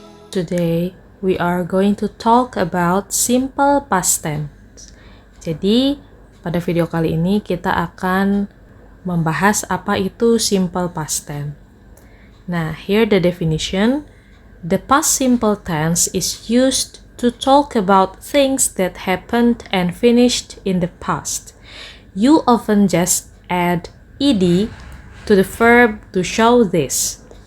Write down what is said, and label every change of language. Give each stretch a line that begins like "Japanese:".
English: today we are going to talk about simple past tense.
Indonesian: Jadi, pada video kali ini kita akan membahas apa itu simple past tense.
English: Nah, here the definition. The past simple tense is used to talk about things that happened and finished in the past. You often just add ed to the verb to show this.